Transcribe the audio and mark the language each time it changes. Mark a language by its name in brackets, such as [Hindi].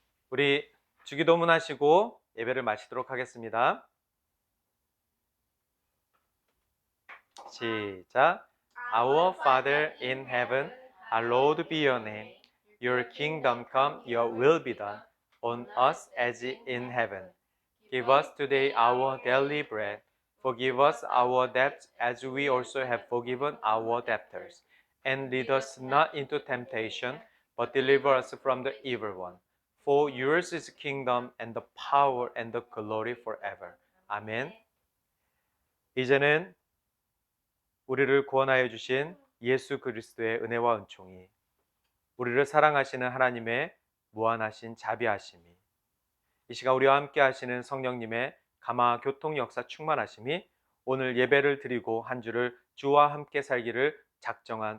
[Korean] 우리 주기도문 하시고 예배를 마치도록 하겠습니다. 시작. [English] Our Father in heaven, hallowed be your name. Your kingdom come, your will be done, on us as in heaven. Give us today our daily bread. Forgive us our debts as we also have forgiven our debtors. And lead us not into temptation, but deliver us from the evil one. For yours is the kingdom and the power and the glory forever. [Korean] 아멘. 이제는 우리를 구원하여 주신 예수 그리스도의 은혜와 은총이 우리를 사랑하시는 하나님의 무한하신 자비하심이 이 시간 우리와 함께 하시는 성령님의 감화 교통 역사 충만하심이 오늘 예배를 드리고 한 주를 주와 함께 살기를 작정한